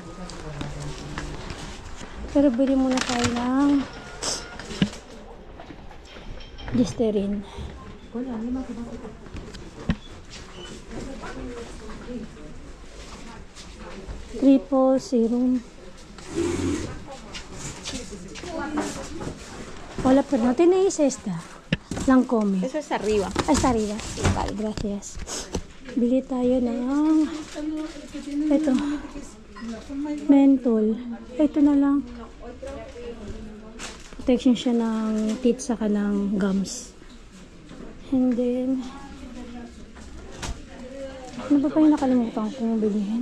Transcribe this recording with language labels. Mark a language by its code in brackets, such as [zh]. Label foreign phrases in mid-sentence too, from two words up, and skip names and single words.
[tl] Pero bili muna tayo ng Listerine. [en] Triple serum. [es] Hola, pero no tenéis esta. Lancome. Eso es arriba. Ah, está arriba. Vale, gracias. [tl] Bili tayo ng ito. Menthol. Ito na lang. Protection siya ng teeth saka ng gums. [en] And then, [tl] ano ba yung nakalimutan kong bilhin?